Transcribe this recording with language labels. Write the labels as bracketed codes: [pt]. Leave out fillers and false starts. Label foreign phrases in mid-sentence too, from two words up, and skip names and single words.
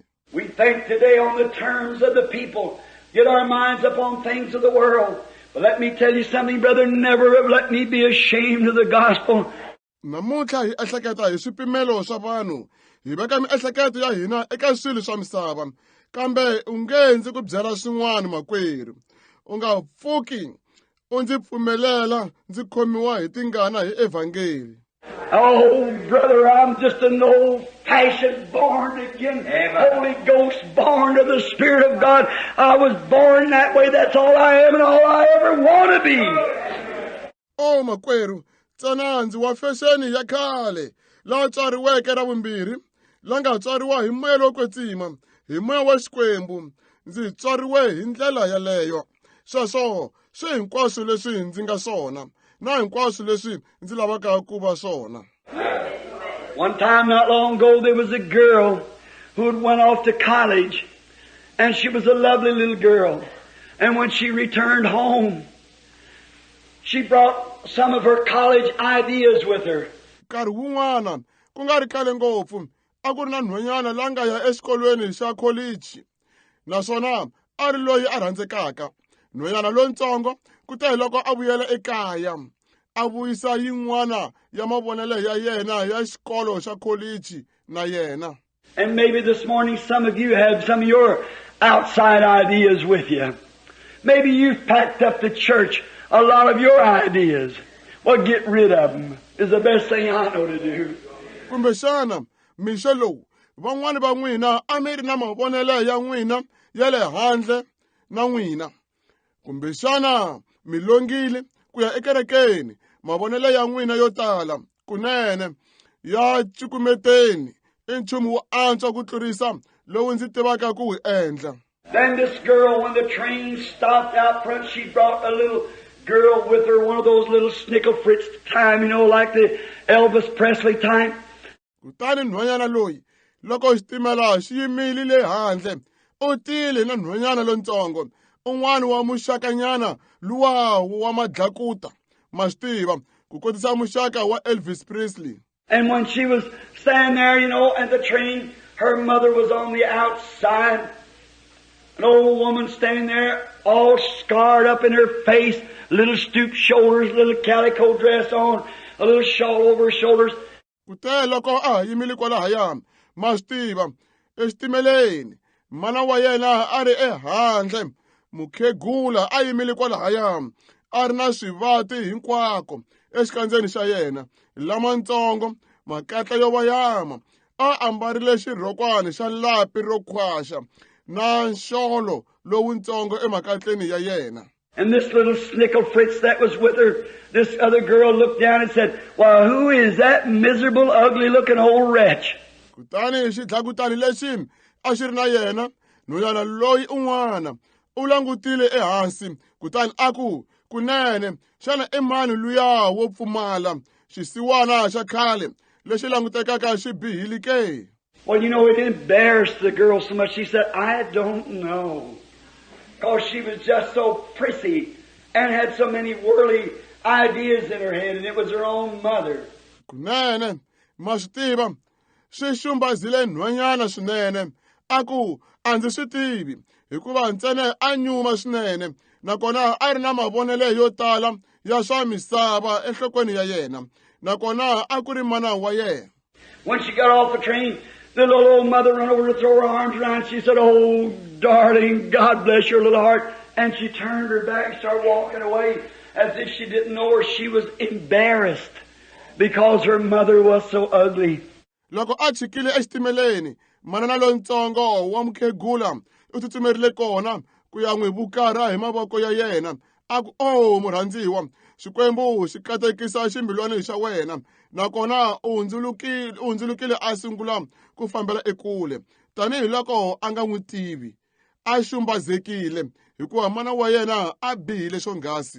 [en] We think today on the terms of the people, get our minds upon things of the world. But let me tell you something, brother, never let me be ashamed of the gospel. [ts] Namuntlha hi ehleketa hi swipimelo swa vanhu hi veka miehleketo ya hina eka swilo swa misava kambe u nge ndzi ku byela swin'wana makwerhu u nga pfuki u ndzi pfumelela ndzi khomiwa hi tingana hi evhangeli. [en] Oh, brother, I'm just an old-fashioned, born-again, Holy Ghost, born of the Spirit of God. I was born that way. That's all I am and all I ever want to be. [ts] Oh, makwerhu, tsana ndzi wa fexeni ya khale, la tswariweke ra vumbirhi, la nga tswariwa hi moya lo kwetsima, hi moya wa Xikwembu. Ndzi tswariwe hi ndlela yaleyo. Sweswo swi hinkwaswo leswi ndzi nga swona. Na hinkwaswo leswi ndzi lavaka ku va swona. [en] One time not long ago there was a girl who had went off to college, and she was a lovely little girl. And when she returned home, she brought some of her college ideas with her. [ts] Nkarhi wun'wana ku nga ri khale ngopfu a ku ri na nhwanyana la nga ya exikolweni xa college naswona a ri loyi a rhandzekaka. Nhwanyana lontsongo kutani loko a vuyela ekaya a vuyisa yin'wana ya mavonele ya yena ya xikolo xa college na yena. [en] And maybe this morning some of you have some of your outside ideas with you. Maybe you've packed up the church a lot of your ideas. Well, get rid of them is the best thing I know to do. [ts] Kumbe xana mixo lowu van'wani va n'wina a mi ri na mavonele ya n'wina ya le handle na n'wina. Kumbe xana mi longile ku ya ekerekeni mavonele ya n'wina yo tala kunene ya cukumeteni I nchumu wo antswa ku tlurisa lowu ndzi tivaka ku wu endla. [en] Then this girl, when the train stopped out front, she brought a little girl with her, one of those little snickle fritz time, you know, like the Elvis Presley time. [ts] Kutani nhwanyana loyi loko xitimela xi yimile le handle u tile na nhwanyana lontsongo un'wana wa muxakanyana luwa wa madlakuta ma swi tiva ku kotisa muxaka wa Elvis Presley. [en] And when she was standing there, at the train, her mother was on the outside. An old woman standing there, all scarred up in her face, little stooped shoulders, little calico dress on, a little shawl over her shoulders. [ts] Kute loko a yimile kwalahaya ma swi tiva exitimeleni mana wa yena a ri ehandle mukhegula a yimile kwalahaya a ri na swivati hinkwako exikandzeni xa yena lamantsongo makatla yo vayama a ambarile xirhokwana xa lapi ro khwaxa na nxolo lowutsongo emakatleni ya yena. [en] And this little snickle Fritz that was with her, this other girl looked down and said, "Well, who is that miserable, ugly-looking old wretch?" [ts] Kutani xidlakutani lexi a xi ri na yena nhwanyana loyi un'wana u langutile ehansi kutani a ku kunene xana i mani luya wo pfumala xisiwana xa khale lexi langutekaka xi bihile ke? [en] Well, it embarrassed the girl so much. She said, "I don't know." Because she was just so prissy and had so many worldly ideas in her head, and it was her own mother. [ts] Kunene ma swi tiva swi xumbazile nhwanyana swinene a ku a ndzi swi tivi hikuva ntsena a nyuma swinene nakona a ri na mavonele yo tala ya swa misava enhlokweni ya yena nakona a ku ri mana wa yena. [en] When she got off the train, the little old mother ran over to throw her arms around. She said, "Oh, darling, God bless your little heart." And she turned her back and started walking away as if she didn't know her. She was embarrassed because her mother was so ugly. [ts] Loko a chikile exitimeleni manana lontsongo wa mukhegula u tsutsumerile kona ku ya n'wi vukara hi mavoko ya yena a ku o murhandziwa xikwembu xi katekisa ximbilwana xa wena nakona u hundzulukile a sungula ku fambela ekule tanihiloko a nga n'wi tivi a xumbazekile hikuva mana wa yena a bihile swonghasi.